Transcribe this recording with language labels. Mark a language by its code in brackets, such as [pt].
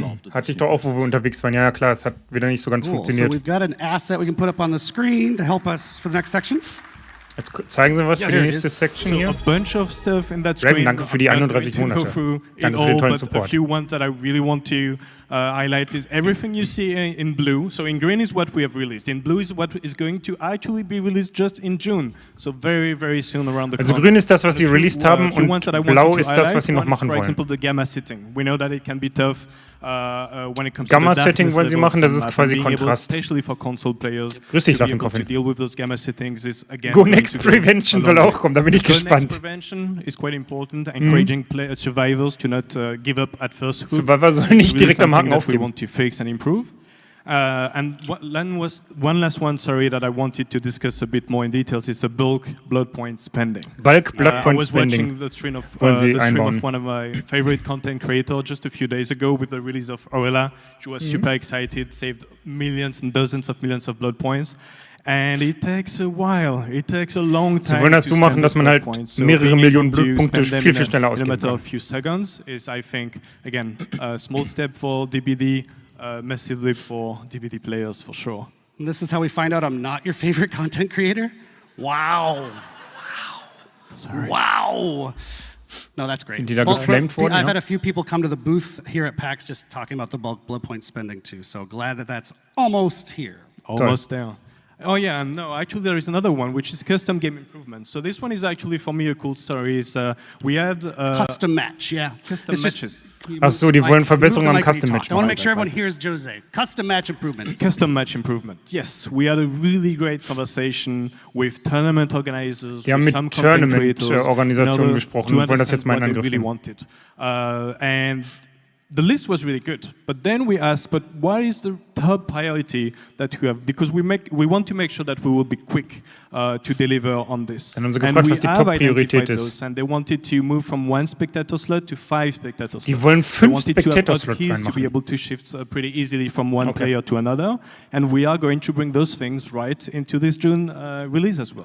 [de] Hatte ich doch auch, wo wir unterwegs waren. Ja, klar, es hat wieder nicht so ganz funktioniert. [en] So we've got an asset we can put up on the screen to help us for the next section. [de] Jetzt zeigen Sie was für die nächste Section hier. Revan, danke für die 31 Monate. Danke für den tollen Support. [en] A few ones that I really want to highlight is everything you see in blue. So in green is what we have released. In blue is what is going to actually be released just in June. So very, very soon around the [de] Also grün ist das, was sie released haben, und blau ist das, was sie noch machen wollen. [en] For example, the gamma setting. We know that it can be tough when it comes [de] Gamma [en] to the [de] Setting wollen sie machen, das ist quasi Kontrast. [en] Especially for console players. [de] Grüß dich, Laffenkoffen. [en] Deal with those gamma settings is again. [de] Go Next Prevention soll auch kommen, da bin ich gespannt. [en] Next Prevention is quite important, encouraging survivors to not give up at first. [de] Survivor sollen nicht direkt am Haken aufgeben. [en] We want to fix and improve. And one last one, sorry, that I wanted to discuss a bit more in details is the bulk blood point spending. Bulk blood point spending. I was watching the stream of one of my favorite content creators just a few days ago with the release of Orella. She was super excited, saved millions and dozens of millions of blood points. And it takes a while. It takes a long time. [de] Sie wollen das so machen, dass man halt mehrere Millionen Blutpunkte viel schneller ausgeben kann. [en] In a matter of few seconds is, I think, again, a small step for DBD, massive leap for DBD players for sure. And this is how we find out I'm not your favorite content creator? Wow. Sorry. Wow. No, that's great. [de] Sind die da geflamed worden? [en] I've had a few people come to the booth here at PAX just talking about the bulk blood point spending too. So glad that that's almost here. Almost there. Oh yeah, no, actually there is another one, which is custom game improvements. So this one is actually for me a cool story. We had custom match, yeah. Custom matches. [de] Ach so, die wollen Verbesserungen am Custom Match [en] I want to [de] machen. [en] make sure everyone hears Jose. Custom match improvements. Custom match improvement. Yes, we had a really great conversation with tournament organizers. [de] Die haben mit Tournament-Organisationen gesprochen und wollen das jetzt mal in Angriff nehmen. [en] And the list was really good, but then we asked, but what is the top priority that you have? Because we want to make sure that we will be quick to deliver on this. [de] Dann haben sie gefragt, was die Top-Priorität ist. [en] And they wanted to move from 1 spectator slot to 5 spectator slots. [de] Die wollen 5 Spectator-Slots [en] to be [de] reinmachen. [en] able to shift pretty easily from one player to another, and we are going to bring those things right into this June release as well.